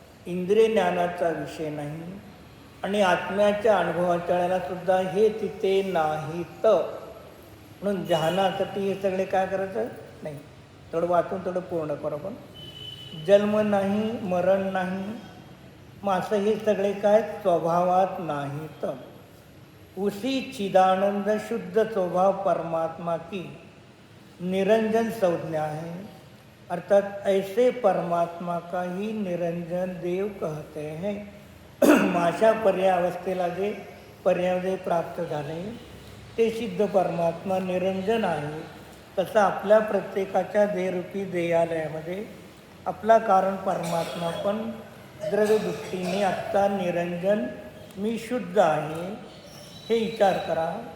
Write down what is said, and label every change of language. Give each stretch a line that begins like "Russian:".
Marathi: इंद्रिय ज्ञानाचा विषय नाही आणि आत्म्याच्या अनुभवाच्या वेळेला सुद्धा हे तिथे नाहीत. म्हणून ध्यानासाठी हे सगळे काय करायचं नाही. थोडं वाचून थोडं पूर्ण करू. पण जन्म नाही, मरण नाही, मग असं हे सगळे काय स्वभावात नाहीत.
Hindi: उसी चिदानंद शुद्ध स्वभाव परमात्मा की निरंजन संज्ञा है। अर्थात ऐसे परमात्मा का ही निरंजन देव कहते हैं।
Marathi: माझ्या पर्यावस्थेला जे पर्याय प्राप्त झाले ते सिद्ध परमात्मा निरंजन आहे। तसं आपल्या प्रत्येकाच्या देहरूपी देहालयामध्ये आपला कारण परमात्मा पण द्रव्यदृष्टीने आत्ता निरंजन मी शुद्ध आहे हे विचार करा।